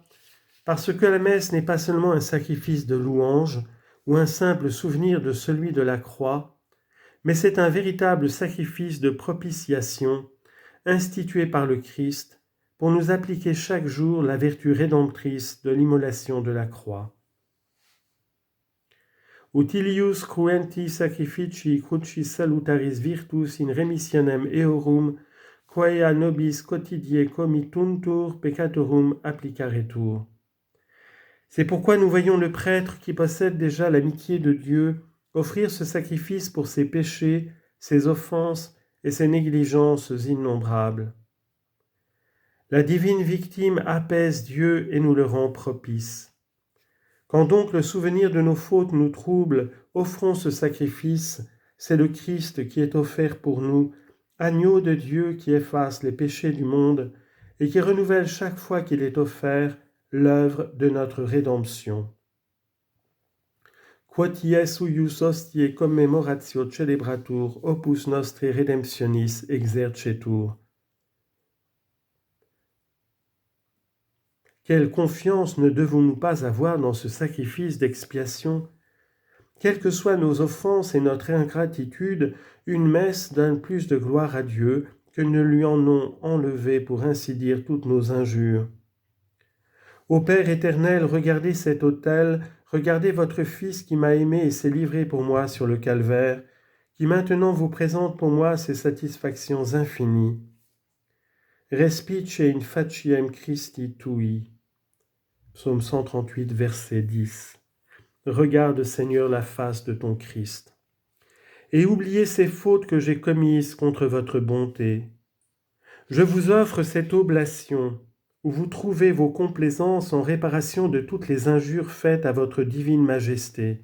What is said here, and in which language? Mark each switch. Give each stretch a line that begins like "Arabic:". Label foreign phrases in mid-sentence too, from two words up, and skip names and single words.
French: Parce que la messe n'est pas seulement un sacrifice de louange ou un simple souvenir de celui de la croix, mais c'est un véritable sacrifice de propitiation institué par le Christ pour nous appliquer chaque jour la vertu rédemptrice de l'immolation de la croix.
Latin: Utilius cruenti sacrificii crucis salutaris virtus in remissionem eorum, quae a nobis quotidie committuntur peccatorum applicaretur.
French: C'est pourquoi nous voyons le prêtre qui possède déjà l'amitié de Dieu offrir ce sacrifice pour ses péchés, ses offenses et ses négligences innombrables. La divine victime apaise Dieu et nous le rend propice. Quand donc le souvenir de nos fautes nous trouble, offrons ce sacrifice, c'est le Christ qui est offert pour nous, agneau de Dieu qui efface les péchés du monde et qui renouvelle chaque fois qu'il est offert l'œuvre de notre rédemption.
Latin: Quoties uius hostiae commemoratio celebratur opus nostre redemptionis exercetur.
French: Quelle confiance ne devons-nous pas avoir dans ce sacrifice d'expiation ? Quelles que soient nos offenses et notre ingratitude, une messe donne plus de gloire à Dieu que ne lui en ont enlevé, pour ainsi dire, toutes nos injures. Ô Père éternel, regardez cet autel, regardez votre Fils qui m'a aimé et s'est livré pour moi sur le calvaire, qui maintenant vous présente pour moi ses satisfactions infinies.
Latin: Respice in faciem Christi tui.
French: Psaume 138, verset 10. Regarde, Seigneur, la face de ton Christ. Et oubliez ces fautes que j'ai commises contre votre bonté. Je vous offre cette oblation, où vous trouvez vos complaisances en réparation de toutes les injures faites à votre divine majesté.